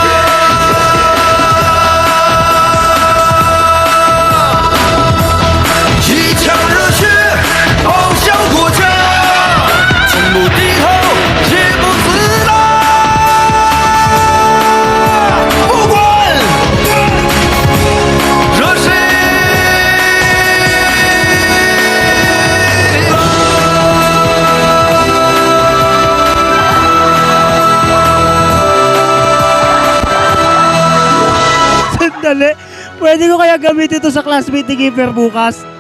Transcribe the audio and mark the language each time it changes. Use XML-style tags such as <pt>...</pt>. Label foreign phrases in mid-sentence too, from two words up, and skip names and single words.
<zh>一腔热血报效国家，从不低头，也不自大。不管惹谁。</zh> <tl>Sandali. Pwede ko kaya gamitin ito sa classmate ni Kiefer bukas?</tl>